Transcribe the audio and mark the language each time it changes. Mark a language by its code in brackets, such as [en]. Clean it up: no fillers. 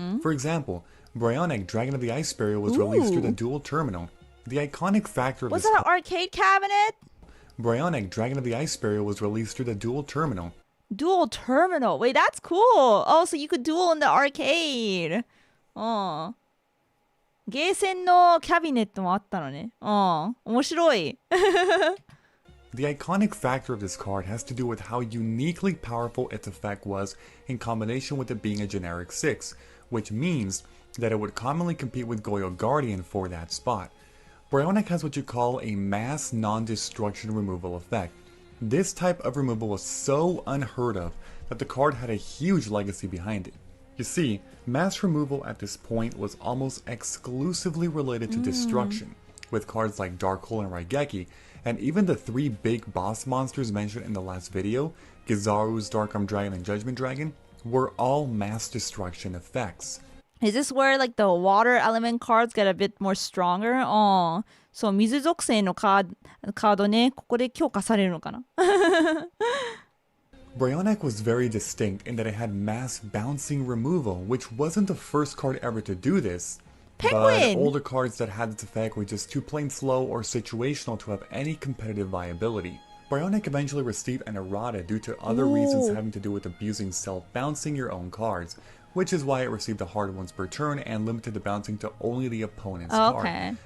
[en] For example, Bryonic Dragon of the Ice Barrier was released through the Dual Terminal. The iconic factor of Was that an arcade cabinet? Bryonic Dragon of the Ice Barrier was released through the Dual Terminal. Dual Terminal. Wait, that's cool. Oh, so you could duel in the arcade. [ja] ゲーセンのキャビネットもあったのね。面白い。 [en] The iconic factor of this card has to do with how uniquely powerful its effect was in combination with it being a generic 6, which means that it would commonly compete with Goyo Guardian for that spot. Bryonic has what you call a mass non-destruction removal effect. This type of removal was so unheard of that the card had a huge legacy behind it. You see, mass removal at this point was almost exclusively related to destruction, with cards like Dark Hole and Raigeki, and even the 3 big boss monsters mentioned in the last video, Gizaru's Dark Arm Dragon and Judgment Dragon, were all mass destruction effects. Is this where like the water element cards get a bit more stronger? [ja] そう、水属性のカードね、ここで強化されるのかな [en] Bryonic was very distinct in that it had mass bouncing removal, which wasn't the first card ever to do this. Penguin! But older cards that had this effect were just too plain slow or situational to have any competitive viability. Bryonic eventually received an errata due to other reasons having to do with abusing self-bouncing your own cards, which is why it received a hard once per turn and limited the bouncing to only the opponent's card.